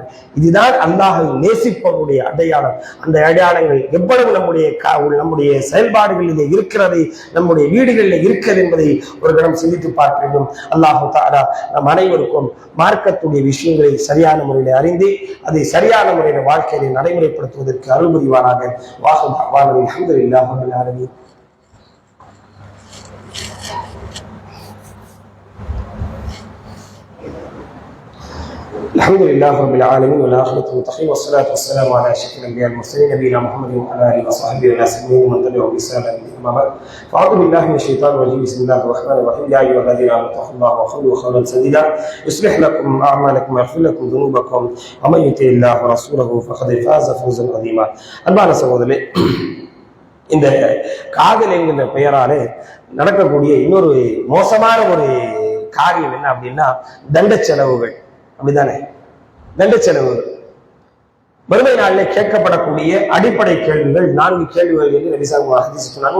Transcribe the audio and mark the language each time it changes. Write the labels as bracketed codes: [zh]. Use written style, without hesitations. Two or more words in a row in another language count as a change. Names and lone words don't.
[ta] இதுதான் அல்லாஹை நேசிப்பவருடைய அடையாளம். அந்த அடையாளங்கள் எவ்வளவு நம்முடைய செயல்பாடுகளில் இருக்கிறது, நம்முடைய வீடுகளில் இருக்கிறது என்பதை ஒரு கணம் சிந்தித்து பார்க்க வேண்டும். அல்லாஹு தஆலா நம் அனைவருக்கும் மார்க்கத்துடைய விஷயங்களை சரியான முறையில் அறிந்து அதை சரியான முறையில் வாழ்க்கையை நடைமுறைப்படுத்துவதற்கு அருள் புரிவாராக. [ar] وآخر دعوانا الحمد لله رب العالمين. الحمد لله رب العالمين والآخرة المتقين والصلاة والسلام على أشرف الأنبياء والمرسلين نبينا محمد وعلى آله وصحبه والناس ومن تبعهم بإحسان إلى يوم الدين. أما بعد فأعوذ بالله من الشيطان الرجيم. بسم الله الرحمن الرحيم. يا أيها الذين آمنوا اتقوا الله وقولوا قولا سديدا يصلح لكم أعمالكم ويغفر لكم ذنوبكم ومن يطع الله ورسوله فقد فاز فوزا عظيما. [ta] அன்பான சகோதரர்களே, இந்த காதல் என்கின்ற பெயராலே நடக்கக்கூடிய இன்னொரு மோசமான ஒரு காரியம் என்ன அப்படின்னா தண்ட செலவுகள். அப்படிதானே? தண்ட செலவு வறுமை நாளில் கேட்கப்படக்கூடிய அடிப்படை கேள்விகள் 4 கேள்விகள் என்று நபிசாங்க ஹதீஸ் சொன்னாங்க.